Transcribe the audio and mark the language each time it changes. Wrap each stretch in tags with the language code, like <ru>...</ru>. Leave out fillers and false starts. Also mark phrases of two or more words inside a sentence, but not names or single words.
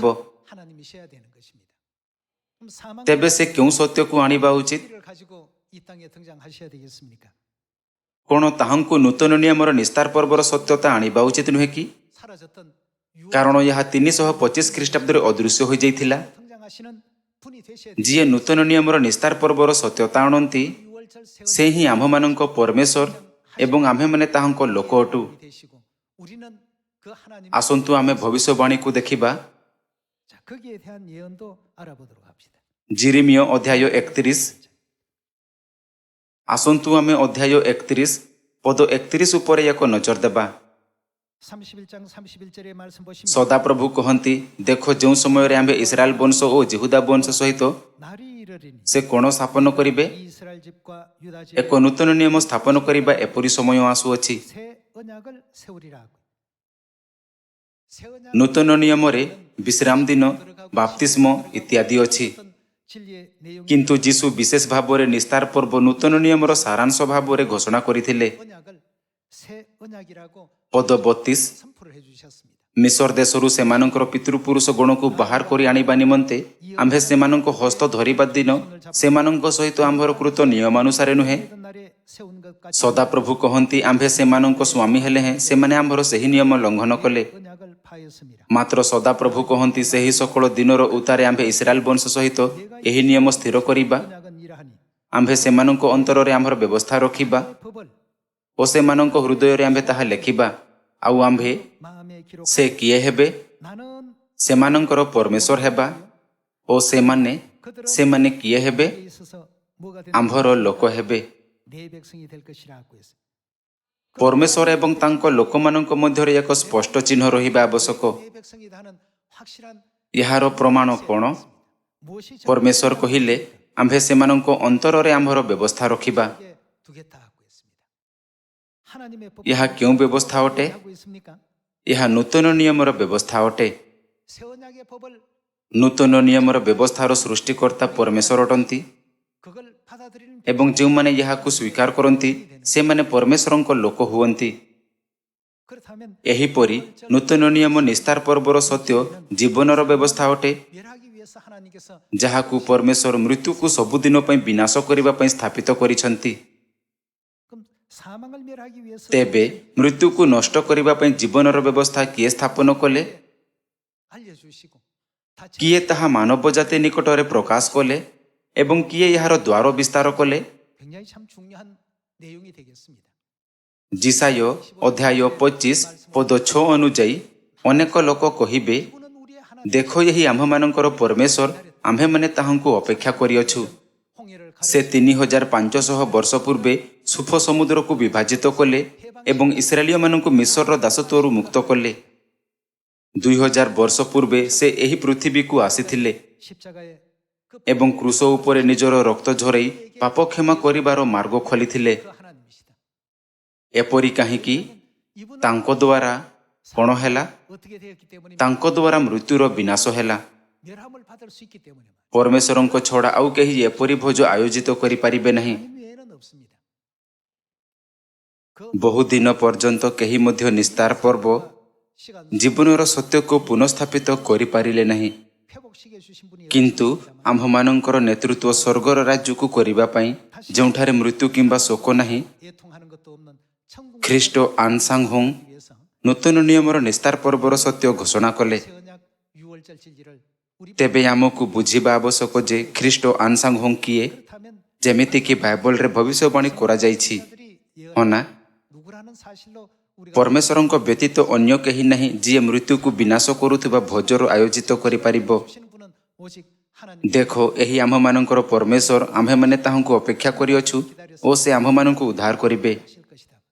<ko>하나님이셔야 되는 것입니다. 그럼 사망</ko> <or>ତେବେ ସେ କେଉଁ ସତ୍ୟକୁ ଆଣିବା ଉଚିତ?</or> <ko>를 가지고 이 땅에 등장하셔야 되겠습니까?</ko> <or>କ'ଣ ତାହାଙ୍କୁ ନୂତନ ନିୟମର ନିସ୍ତାର ପର୍ବର ସତ୍ୟତା ଆଣିବା ଉଚିତ ନୁହେଁ କି?</or> <ko>사라졌던</ko> <or>କାରଣ ଏହା 325 ଖ୍ରୀଷ୍ଟାବ୍ଦରେ ଅଦୃଶ୍ୟ ହୋଇଯାଇଥିଲା।</or> <ko>등장하시는 분이 되셔야</ko> <or>ଯିଏ ନୂତନ ନିୟମର ନିସ୍ତାର ପର୍ବର ସତ୍ୟତା ଆଣନ୍ତି,</or> <ko>유월절 세원</ko> <or>ସେ ହିଁ ଆମ୍ଭମାନଙ୍କ ପରମେଶ୍ୱର ଏବଂ ଆମ୍ଭେମାନେ ତାହାଙ୍କ ଲୋକ ଅଟୁ।</or> <ko>되시고 우리는 그 하나님</ko> <or>ଆସନ୍ତୁ ଆମେ ଭବିଷ୍ୟବାଣୀକୁ ଦେଖିବା।</or> <ko>자, 거기에 대한 예언도 알아보도록 합시다.</ko> <or>ଜିରିମିୟ ଅଧ୍ୟାୟ 31। ଆସନ୍ତୁ ଆମେ ଅଧ୍ୟାୟ 31 ପଦ 31 ଉପରେ ଏକ ନଜର ଦେବା।</or> <ko>31장 31절의 말씀 보시면</ko> <or>ସଦାପ୍ରଭୁ କହନ୍ତି, ଦେଖ, ଯେଉଁ ସମୟରେ ଆମ୍ଭେ ଇସ୍ରାଏଲ ବଂଶ ଓ ଜିହୁଦା ବଂଶ ସହିତ</or> <ko>날이 이르리니</ko> <or>ସେ କ'ଣ ସ୍ଥାପନ କରିବେ?</or> <ko>이스라엘 집과 유다 집</ko> <or>ଏକ ନୂତନ ନିୟମ ସ୍ଥାପନ କରିବା ଏପରି ସମୟ ଆସୁଅଛି।</or> <ko>새 언약을 세우리라. 새 언약</ko> <or>ନୂତନ ନିୟମରେ ବିଶ୍ରାମ ଦିନ, ବାପ୍ତିସ୍ମ ଇତ୍ୟାଦି ଅଛି।</or> <ko>어떤 진리의 내용</ko> <or>କିନ୍ତୁ ଯୀଶୁ ବିଶେଷ ଭାବରେ ନିସ୍ତାର ପର୍ବ ନୂତନ ନିୟମର ସାରାଂଶ ଭାବରେ ଘୋଷଣା କରିଥିଲେ।</or> <ko>언약을 새 언약이라고</ko> <or>ପଦ 32</or> <ko>선포를 해주셨습니다.</ko> <or>ମିଶର ଦେଶରୁ ସେମାନଙ୍କର ପିତୃପୁରୁଷ ଗଣକୁ ବାହାର କରି ଆଣିବା ନିମନ୍ତେ ଆମ୍ଭେ ସେମାନଙ୍କ ହସ୍ତ ଧରିବା ଦିନ ସେମାନଙ୍କ ସହିତ ଆମ୍ଭର କୃତ ନିୟମାନୁସାରେ ନୁହେଁ।</or> <ko>이런 날에 세운 것까지</ko> <or>ସଦାପ୍ରଭୁ କହନ୍ତି, ଆମ୍ଭେ ସେମାନଙ୍କ ସ୍ୱାମୀ ହେଲେ ହେଁ ସେମାନେ ଆମ୍ଭର ସେହି ନିୟମ ଲଙ୍ଘନ କଲେ।</or> <ko>언약을 파였습니다.</ko> <or>ମାତ୍ର ସଦାପ୍ରଭୁ କହନ୍ତି, ସେହି ସକଳ ଦିନର ଉତ୍ତାରେ ଆମ୍ଭେ ଇସ୍ରାଏଲ ବଂଶ ସହିତ ଏହି ନିୟମ ସ୍ଥିର କରିବା।</or> <ko>언약은 이러하니</ko> <or>ଆମ୍ଭେ ସେମାନଙ୍କ ଅନ୍ତରରେ ଆମ୍ଭର ବ୍ୟବସ୍ଥା ରଖିବା</or> <ko>그 법을</ko> <or>ଓ ସେମାନଙ୍କ ହୃଦୟରେ ଆମ୍ଭେ ତାହା ଲେଖିବା। ଆଉ ଆମ୍ଭେ</or> <ko>마음에 기록</ko> <or>ସେ କିଏ ହେବେ?</or> <ko>나는</ko> <or>ସେମାନଙ୍କର ପରମେଶ୍ୱର ହେବା ଓ ସେମାନେ</or> <ko>그들은</ko> <or>ସେମାନେ କିଏ ହେବେ?</or> <ko>에 있어서 뭐가</ko> <or>ଆମ୍ଭର ଲୋକ ହେବେ।</or> <ko>내 백성이 될 것이라고 했어요.</ko> <or>ପରମେଶ୍ୱର ଏବଂ ତାଙ୍କ ଲୋକମାନଙ୍କ ମଧ୍ୟରେ ଏକ ସ୍ପଷ୍ଟ ଚିହ୍ନ ରହିବା ଆବଶ୍ୟକ।</or> <ko>내 백성이다 하는 확실한</ko> <or>ଏହାର ପ୍ରମାଣ କ'ଣ?</or> <ko>무엇이</ko> <or>ପରମେଶ୍ୱର କହିଲେ ଆମ୍ଭେ ସେମାନଙ୍କ ଅନ୍ତରରେ ଆମ୍ଭର ବ୍ୟବସ୍ଥା ରଖିବା।</or> <ko>정하게 두겠다 하고 했습니다. 하나님의 법</ko> <or>ଏହା କେଉଁ ବ୍ୟବସ୍ଥା ଅଟେ?</or> <ko>하고 있습니까?</ko> <or>ଏହା ନୂତନ ନିୟମର ବ୍ୟବସ୍ଥା ଅଟେ।</or> <ko>새 언약의 법을</ko> <or>ନୂତନ ନିୟମର ବ୍ୟବସ୍ଥାର ସୃଷ୍ଟିକର୍ତ୍ତା ପରମେଶ୍ୱର ଅଟନ୍ତି</or> <ko>그걸 받아들이는</ko> <or>ଏବଂ ଯେଉଁମାନେ ଏହାକୁ ସ୍ୱୀକାର କରନ୍ତି ସେମାନେ ପରମେଶ୍ୱରଙ୍କ ଲୋକ ହୁଅନ୍ତି।</or> <ko>그렇다면</ko> <or>ଏହିପରି ନୂତନ ନିୟମ ନିସ୍ତାର ପର୍ବର ସତ୍ୟ ଜୀବନର ବ୍ୟବସ୍ଥା ଅଟେ,</or> <ko>멸하기 위해서 하나님께서</ko> <or>ଯାହାକୁ ପରମେଶ୍ୱର ମୃତ୍ୟୁକୁ ସବୁଦିନ ପାଇଁ ବିନାଶ କରିବା ପାଇଁ ସ୍ଥାପିତ କରିଛନ୍ତି।</or> <ko>그럼 사망을 멸하기 위해서</ko> <or>ତେବେ ମୃତ୍ୟୁକୁ ନଷ୍ଟ କରିବା ପାଇଁ ଜୀବନର ବ୍ୟବସ୍ଥା କିଏ ସ୍ଥାପନ କଲେ?</or> <ko>알려주시고 다</ko> <or>କିଏ ତାହା ମାନବ ଜାତି ନିକଟରେ ପ୍ରକାଶ କଲେ ଏବଂ କିଏ ଏହାର ଦ୍ୱାର ବିସ୍ତାର କଲେ?</or> <ko>굉장히 참 중요한 내용이 되겠습니다.</ko> <or>ଜିସାୟ ଅଧ୍ୟାୟ 25 ପଦ 6 ଅନୁଯାୟୀ ଅନେକ ଲୋକ କହିବେ,</or> <ko>이분은 우리의 하나님</ko> <or>ଦେଖ ଏହି ଆମ୍ଭମାନଙ୍କର ପରମେଶ୍ୱର, ଆମ୍ଭେମାନେ ତାହାଙ୍କୁ ଅପେକ୍ଷା କରିଅଛୁ।</or> <ko>홍해를</ko> <or>ସେ 3500 ବର୍ଷ ପୂର୍ବେ ସୁଫ ସମୁଦ୍ରକୁ ବିଭାଜିତ କଲେ ଏବଂ ଇସ୍ରାଏଲୀୟମାନଙ୍କୁ ମିଶ୍ରର ଦାସତ୍ୱରୁ ମୁକ୍ତ କଲେ। 2000 ବର୍ଷ ପୂର୍ବେ ସେ ଏହି ପୃଥିବୀକୁ ଆସିଥିଲେ</or> <ko>십자가에 그</ko> <or>ଏବଂ କ୍ରୁଶ ଉପରେ ନିଜର ରକ୍ତ ଝରାଇ ପାପ କ୍ଷମା କରିବାର ମାର୍ଗ ଖୋଲିଥିଲେ।</or> <ko>하나님이시다.</ko> <or>ଏପରି କାହିଁକି?</or> <ko>이분은</ko> <or>ତାଙ୍କ ଦ୍ୱାରା କ'ଣ ହେଲା?</or> <ko>어떻게 되었기 때문에</ko> <or>ତାଙ୍କ ଦ୍ୱାରା ମୃତ୍ୟୁର ବିନାଶ ହେଲା।</or> <ko>멸함을 받을 수 있기 때문에</ko> <or>ପରମେଶ୍ୱରଙ୍କ ଛଡ଼ା ଆଉ କେହି ଏପରି ଭୋଜ ଆୟୋଜିତ କରିପାରିବେ ନାହିଁ।</or> <ko>하나님 외에는 없습니다. 그</ko> <or>ବହୁଦିନ ପର୍ଯ୍ୟନ୍ତ କେହି ମଧ୍ୟ ନିସ୍ତାର ପର୍ବ</or> <ko>시간</ko> <or>ଜୀବନର ସତ୍ୟକୁ ପୁନଃସ୍ଥାପିତ କରିପାରିଲେ ନାହିଁ।</or> <ko>회복시켜 주신 분이</ko> <or>କିନ୍ତୁ ଆମ୍ଭମାନଙ୍କର ନେତୃତ୍ୱ ସ୍ୱର୍ଗର ରାଜ୍ୟକୁ କରିବା ପାଇଁ, ଯେଉଁଠାରେ ମୃତ୍ୟୁ କିମ୍ବା ଶୋକ ନାହିଁ,</or> <ko>애통하는 것도 없는 천국</ko> <or>ଖ୍ରୀଷ୍ଟ ଆନସାଂହୋଂ</or> <ko>위해서</ko> <or>ନୂତନ ନିୟମର ନିସ୍ତାର ପର୍ବର ସତ୍ୟ ଘୋଷଣା କଲେ।</or> <ko>새 언약 6월절 진리를 우리</ko> <or>ତେବେ ଆମକୁ ବୁଝିବା ଆବଶ୍ୟକ ଯେ ଖ୍ରୀଷ୍ଟ ଆନସାଂହୋଂ କିଏ?</or> <ko>그렇다면</ko> <or>ଯେମିତିକି ବାଇବଲରେ ଭବିଷ୍ୟବାଣୀ କରାଯାଇଛି।</or> <ko>자들이</ko> <or>ହଁ ନା?</or> <ko>누구라는 사실로 우리가</ko> <or>ପରମେଶ୍ୱରଙ୍କ ବ୍ୟତୀତ ଅନ୍ୟ କେହି ନାହିଁ ଯିଏ ମୃତ୍ୟୁକୁ ବିନାଶ କରୁଥିବା ଭୋଜର ଆୟୋଜିତ କରିପାରିବ।</or> <ko>주시는 분은 오직 하나님</ko> <or>ଦେଖ, ଏହି ଆମ୍ଭମାନଙ୍କର ପରମେଶ୍ୱର, ଆମ୍ଭେମାନେ ତାହାଙ୍କୁ ଅପେକ୍ଷା କରିଅଛୁ ଓ ସେ ଆମ୍ଭମାନଙ୍କୁ ଉଦ୍ଧାର କରିବେ।</or> <ko>하실 것이다.</ko>